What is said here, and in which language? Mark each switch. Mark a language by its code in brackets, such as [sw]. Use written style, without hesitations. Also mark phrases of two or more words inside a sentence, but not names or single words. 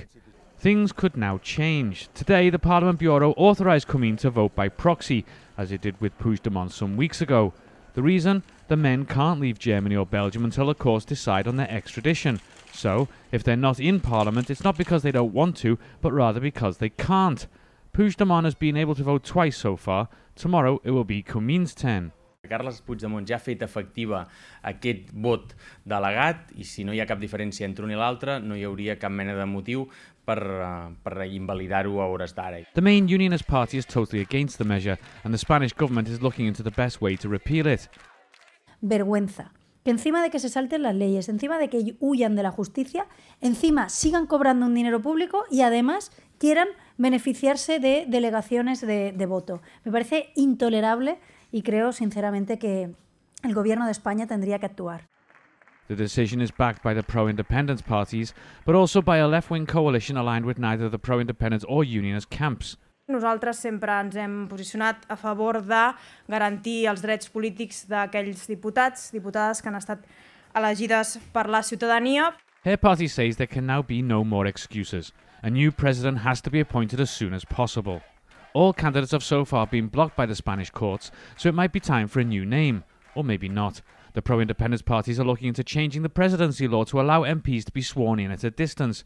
[en] Things could now change. Today, the Parliament Bureau authorised Comín to vote by proxy, as it did with Puigdemont some weeks ago. The reason? The men can't leave Germany or Belgium until the courts decide on their extradition. So, if they're not in Parliament, it's not because they don't want to, but rather because they can't. Puigdemont has been able to vote twice so far. Tomorrow it will be Comín's turn. [ca] Carles Puigdemont ja ha fet efectiva aquest vot delegat i si no hi ha cap diferència entre un i l'altre no hi hauria cap mena de motiu per invalidar-ho a hores d'ara. [en] The main unionist party is totally against the measure and the Spanish government is looking into the best way to repeal it. [es] Vergüenza. Que encima de que se salten las leyes, encima de que huyan de la justicia, encima sigan cobrando un dinero público y además quieran beneficiarse de delegaciones de voto. Me parece intolerable y creo sinceramente que el gobierno de España tendría que actuar. [en] The decision is backed by the pro-independence parties, but also by a left-wing coalition aligned with neither the pro-independence or unionist camps. [ca] Nosaltres sempre ens hem posicionat a favor de garantir els drets polítics d'aquells diputats, diputades que han estat elegides per la ciutadania. [en] Her party says there can now be no more excuses. A new president has to be appointed as soon as possible. All candidates have so far been blocked by the Spanish courts, so it might be time for a new name. Or maybe not. The pro-independence parties are looking into changing the presidency law to allow MPs to be sworn in at a distance.